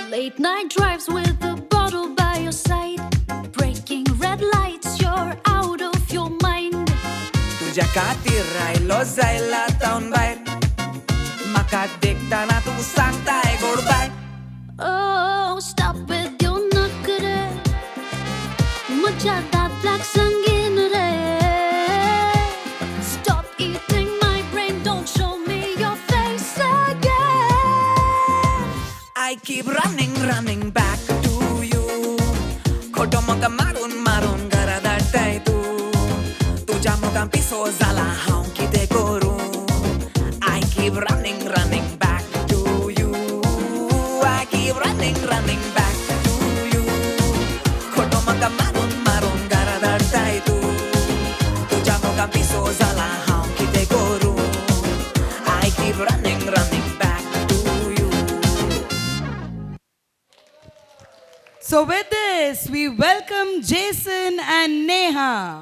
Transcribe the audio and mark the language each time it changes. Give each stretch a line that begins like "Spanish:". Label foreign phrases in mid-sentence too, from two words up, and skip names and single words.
English: Late night drives with a bottle by your side. Breaking red lights, you're out of your mind.
Konkani: तुझ्या खातीर आयलो जायला तावन भायर म्हाका देखताना तूं सांगताय गोड बाय
English: Oh, stop with your nakre.
Konkani: Mucha datlak sangin re.
English: Stop eating my brain, don't show me your face again. I keep running back to you
Konkani: खोटो म्हाका मारून मारून घरा धाडटाय तूं तुज्या मोगान पिसो जाला हांव कितें करूं
English: I keep running back to you I keep running back to you
Konkani: खोटो म्हाका मारून मारून घरा धाडटाय तूं तुज्या मोगान पिसो जाला हांव कितें करूं
English: I keep running back to you. So with this, we welcome Jason and Neha.